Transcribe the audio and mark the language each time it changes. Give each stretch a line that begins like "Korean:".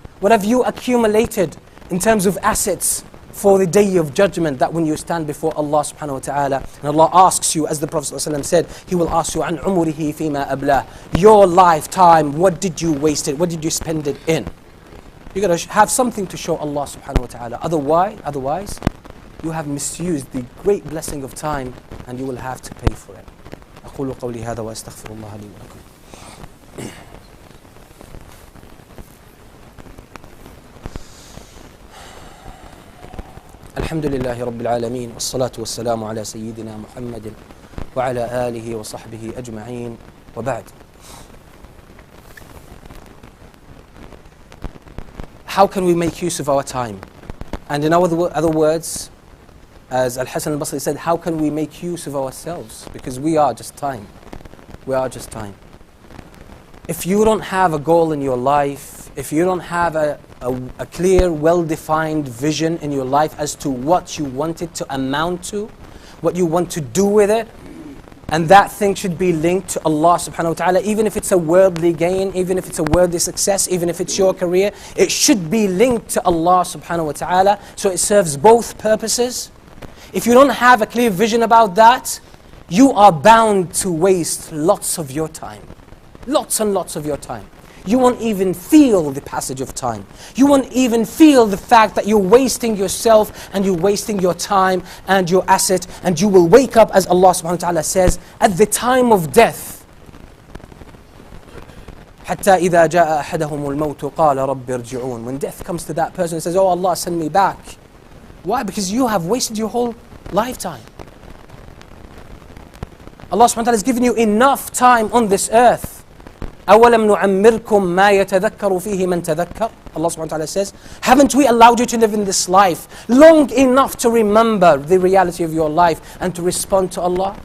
English: What have you accumulated in terms of assets for the day of judgment, that when you stand before Allah subhanahu wa ta'ala, and Allah asks you, as the Prophet ﷺ said, He will ask you,
Arabic: عَنْ عُمُرِهِ فِيمَا أَبْلَهِ,
English: your lifetime, what did you waste it? What did you spend it in? You got to have something to show Allah subhanahu wa ta'ala. Otherwise, you have misused the great blessing of time and you will have to pay for it.
Arabic: أقول قولي هذا وأستغفر الله لي ولكم. الحمد لله رب العالمين والصلاة والسلام على سيدنا محمد وعلى آله وصحبه أجمعين وبعد.
English: How can we make use of our time? And in other words, as Al-Hasan al-Basri said, how can we make use of ourselves? Because we are just time. We are just time. If you don't have a goal in your life, if you don't have a clear, well-defined vision in your life as to what you want it to amount to, what you want to do with it, and that thing should be linked to Allah subhanahu wa ta'ala, even if it's a worldly gain, even if it's a worldly success, even if it's your career, it should be linked to Allah subhanahu wa ta'ala, so it serves both purposes. If you don't have a clear vision about that, you are bound to waste lots of your time. Lots and lots of your time. you won't even feel the passage of time. You won't even feel the fact that you're wasting yourself and you're wasting your time and your asset, and you will wake up, as Allah subhanahu wa ta'ala says, at the time of death.
Arabic: حتى إذا جاء أحدهم الموت قال رب ارجعون.
English: When death comes to that person and says, oh Allah, send me back. Why? Because you have wasted your whole lifetime. Allah subhanahu wa ta'ala has given you enough time on this earth.
Arabic: أَوَلَمْ نُعَمِّرْكُمْ مَا يَتَذَكَّرُ فِيهِ مَنْ تَذَكَّرُ.
English: Allah subhanahu wa ta'ala says, haven't we allowed you to live in this life long enough to remember the reality of your life and to respond to Allah?